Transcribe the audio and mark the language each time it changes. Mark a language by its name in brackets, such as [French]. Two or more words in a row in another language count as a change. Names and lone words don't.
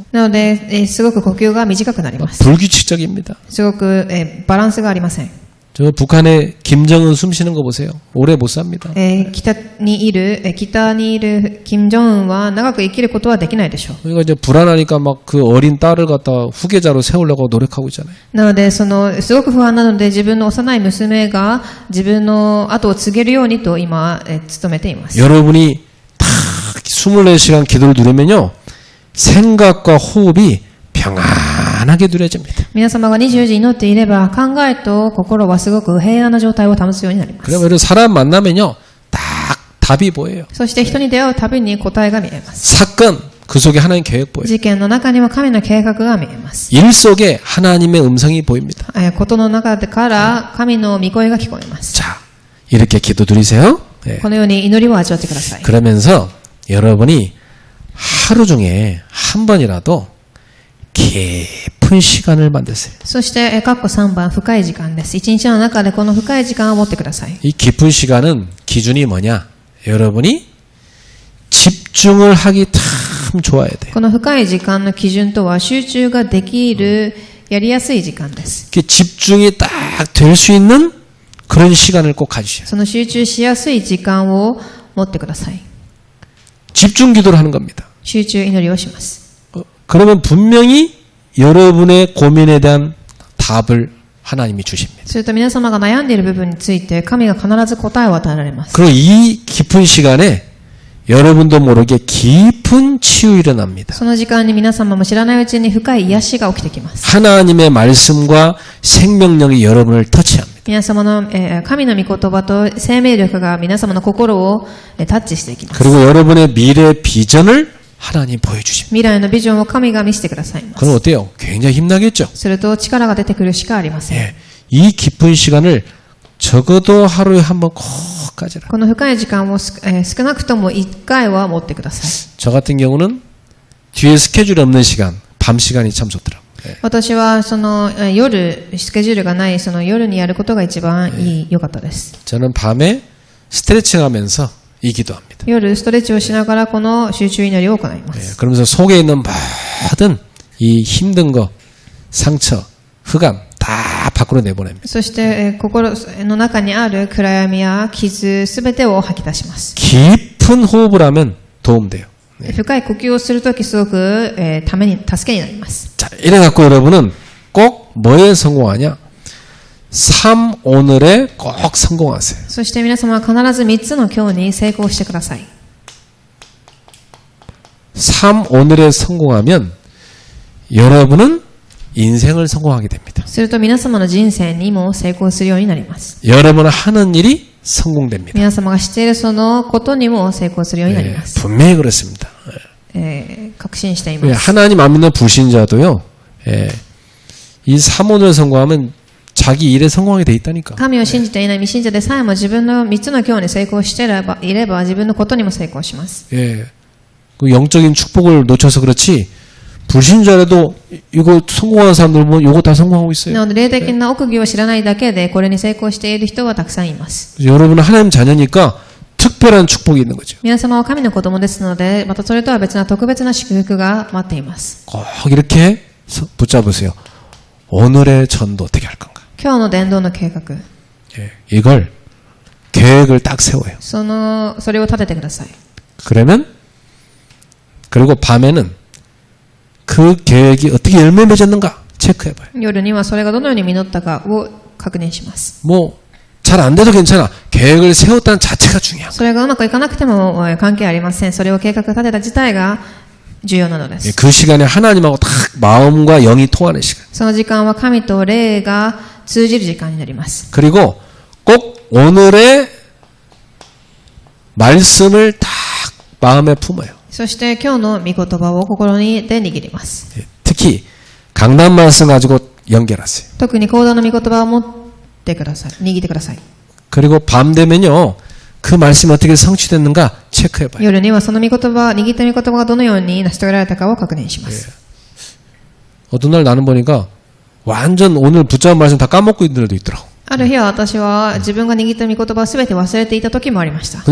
[Japanese] なので、すごく呼吸が短くなります。 [Korean] 불규칙적입니다. [Japanese] すごく、バランスがありません。 [Korean] 저 북한의 김정은 숨 쉬는 거 보세요. 오래 못 삽니다. [Japanese] 北にいる金正恩は長く生きることはできないでしょう。 [Korean] 그러니까 이제 불안하니까 막 그 어린 딸을 갖다 후계자로 세우려고 노력하고 있잖아요. [Japanese] なので、すごく不安なので、自分の幼い娘が自分の後を継げるようにと今、努めています。 [Korean] 여러분이 딱 24시간 기도를 누리면요. 생각과 호흡이 평안하게 누려집니다. [Japanese] 皆様が24時祈っていれば、考えと心はすごく平安な状態を保つようになります。 [Korean] 그러면 여러분 사람 만나면요. 딱 답이 보여요. [Japanese] そして人に出会うたびに答えが見えます。 [Korean] 사건 그 속에 하나님 계획 보여요. [Japanese] 事件の中には神の計画が見えます。 [Korean] 일 속에 하나님의 음성이 보입니다. [Japanese] ことの中から神の御声が聞こえます。 [Korean] 자, 이렇게 기도 드리세요. 예. [Japanese] このように祈りを味わってください。 [Korean] 그러면서 여러분이 하루 중에 한 번이라도 깊은 시간을 만드세요. [Japanese] そして、括弧3番、深い時間です。一日の中でこの深い時間を持ってください。 [Korean] 이 깊은 시간은 기준이 뭐냐? 여러분이 집중을 하기 참 좋아야 돼요. [Japanese] この深い時間の基準とは集中ができる、やりやすい時間です。 [Korean] 집중이 딱 될 수 있는 그런 시간을 꼭 가지셔야 돼요. [Japanese] その集中しやすい時間を持ってください。 [Korean] 집중 기도를 하는 겁니다. [Japanese] 集中祈りをします。 [Korean] 그러면 분명히 여러분의 고민에 대한 답을 하나님이 주십니다. [Japanese] すると皆様が悩んでいる部分について神が必ず答えを与えられます。 [Korean] 그리고 이 깊은 시간에 여러분도 모르게 깊은 치유 일어납니다. [Japanese] その時間に皆様も知らないうちに深い癒しが起きてきます。 [Korean] 하나님의 말씀과 생명력이 여러분을 터치합니다. [Japanese] 皆様の、神の御言葉と生命力が皆様の心を、タッチしていきます。 [Korean] 그리고 여러분의 미래 비전을 하나님 보여주십니다. [Japanese] 未来のビジョンを神が見せてくださいます。 [Korean] 그럼 어때요? 굉장히 힘나겠죠? [Japanese] すると力が出てくるしかありません。 [Korean] 예, 이 깊은 시간을 적어도 하루에 한 번 꼭 가져라. [Japanese] この深い時間を少なくとも1回は持ってください。 [Korean] 저 같은 경우는 뒤에 스케줄이 없는 시간, 밤 시간이 참 좋더라고요. 예. [Japanese] 私はその夜、スケジュールがないその夜にやることが一番良かったです。 [Korean] 저는 밤에 스트레칭 하면서 이 기도합니다. [Japanese] 夜ストレッチをしながらこの集中祈りを行いま [Korean] 예, [Japanese] す。 [Korean] 그러면서 속에 있는 모든 이 힘든 거, 상처, 흑암 다 밖으로 내보냅니다. [Japanese] そして、心の中にある暗闇や傷すべてを吐き出します。 [Korean] 깊은 호흡을 하면 도움돼요. [Japanese] 深い呼吸をするときすごく、ために助けになります。 [Korean] 자, 이래갖고 여러분은 꼭 뭐에 성공하냐? 3오늘에 꼭 성공하세요. [Japanese] そして皆様は必ず3つの今日に成功してください。 [Korean] 3오늘에 성공하면 여러분은 인생을 성공하게 됩니다. [Japanese] すると皆様の人生にも成功するようになります。 [Korean] 여러분 하는 일이 성공됩니다. [Japanese] 皆様がしているそのことにも成功するようになり [Korean] 예, [Japanese] ます。 [Korean] 분명히 그렇습니다. [Japanese] 確信してい [Korean] 예, [Japanese] ます。 [Korean] 하나님 안 믿는 불신자도요. 예, 이 3오늘 성공하면 자기 일에 성공하게 돼 있다니까. [Japanese] 神を信じていない未信者でさえも自分の3つの今日に成功していれば自分のことにも成功します。 [Korean] 예, 그 영적인 축복을 놓쳐서 그렇지 불신자라도 이거 성공하는 사람들 보면 이거 다 성공하고 있어요. [Japanese] なので霊的な奥義を知らないだけでこれに成功している人はたくさんいます。 [Korean] 여러분은 하나님 자녀니까 특별한 축복이 있는 거죠. [Japanese] 皆様は神の子供ですので、またそれとは別な特別な祝福が待っています。 [Korean] 꼭 이렇게 붙잡으세요. 오늘의 전도 어떻게 할 건가? [Japanese] 今日の伝道の計画、 [Korean] 예, 이걸 계획을 딱 세워요. [Japanese] それを立ててください。 [Korean] 그러면 그리고 밤에는 그 계획이 어떻게 열매 맺었는가 체크해봐요. [Japanese] 夜にはそれがどのように実ったかを確認します。 [Korean] 뭐 잘 안 돼도 괜찮아. 계획을 세웠다는 자체가 중요한 [Japanese] それがうまくいかなくても関係ありません。それを計画立てた自体が重要なので [Korean] 거예요. [Japanese] す。 [Korean] 그 시간에 하나님하고 딱 마음과 영이 통하는 시간. [Japanese] その時間は神と霊が通じる時間になります。 [Korean] 그리고 꼭 오늘의 말씀을 딱 마음에 품어요. [Japanese] そして今日の御言葉を心にで握ります。 [Korean] 예, 특히 강단 말씀 가지고 연결하세요. [Japanese] 特に講談の御言葉を持ってください。握ってください。 [Korean] 그리고 밤 되면요. 그 말씀이 어떻게 성취됐는가 체크해봐요. [Japanese] 夜にはその御言葉、握った御言葉がどのように成し遂げられたかを確認します。 [Korean] 어떤 날 나는 보니까 완전 오늘 붙잡은 말씀 다 까먹고 있는 애도 있더라고. [Japanese] ある日は私は自分が握った御言葉を全て忘れていた時もありました。